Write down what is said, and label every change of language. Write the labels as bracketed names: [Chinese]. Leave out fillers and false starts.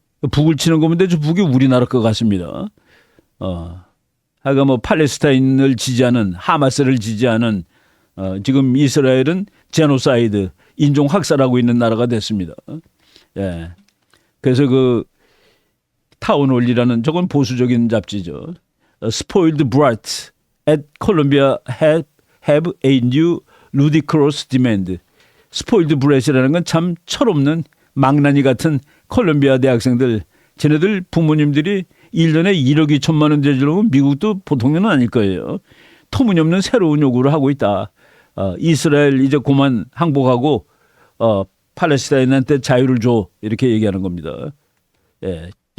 [Korean] 북을 치는 거 보는데 저 북이 우리나라 것 같습니다. 하여간 뭐 팔레스타인을 지지하는, 하마스를 지지하는 지금 이스라엘은 제노사이드, 인종 학살하고 있는 나라가 됐습니다. 예. 그래서 그 타운홀리라는, 저건 보수적인 잡지죠. [English] Spoiled brats at Columbia have a new ludicrous demand. [Korean] Spoiled brat이라는 건 참 철없는 망나니 같은 콜롬비아 대학생들. 쟤네들 부모님들이 1년에 1억 2천만 원 대주려면 미국도 보통은 아닐 거예요. 터무니없는 새로운 요구를 하고 있다. 이스라엘 이제 그만 항복하고 팔레스타인한테 자유를 줘, 이렇게 얘기하는 겁니다. 예.